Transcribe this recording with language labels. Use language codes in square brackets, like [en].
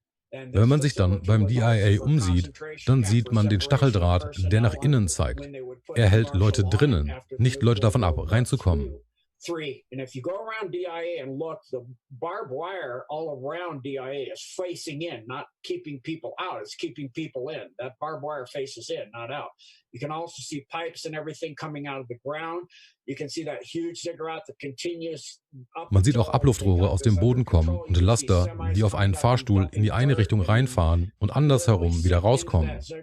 [de] Wenn man sich dann beim DIA umsieht, dann sieht man den Stacheldraht, der nach innen zeigt. Er hält Leute drinnen, nicht Leute davon ab, reinzukommen. [en] And if you go around DIA and look, the barbed wire all around DIA is facing in, not keeping people out. It's keeping people in. That barbed wire faces in, not out. You can also see pipes and everything coming out of the ground. You can see that huge ziggurat that continues up. [de] Man sieht auch Abluftrohre aus dem Boden kommen und Laster, die auf einen Fahrstuhl in die eine Richtung reinfahren und andersherum wieder rauskommen.